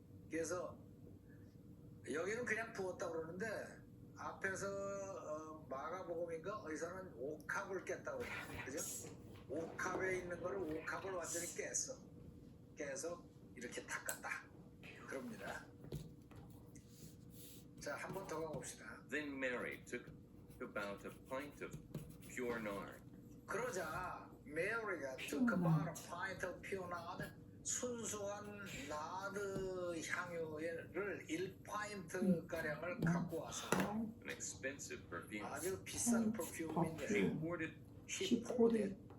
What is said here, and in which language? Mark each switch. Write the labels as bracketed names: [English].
[Korean] 그래서 여기는 그냥 부었다 그러는데 앞에서 마가복음인가 어디서는 옥합을 깼다고 그래요. 그죠? 옥합에 있는 거를 옥합을 완전히 깨서 이렇게 닦았다. 그럽니다. 자, 한 번 더 가봅시다. [English] Then Mary took about a pint of pure nard. [Korean] 그러자 메리가 [English] took about a pint of pure nard, [Korean] 순수한 나드 향유를 1파인트 가량을 갖고 와서 [English] An expensive perfume. [Korean] 아주 비싼 퍼퓸인데 [English] She poured it She poured it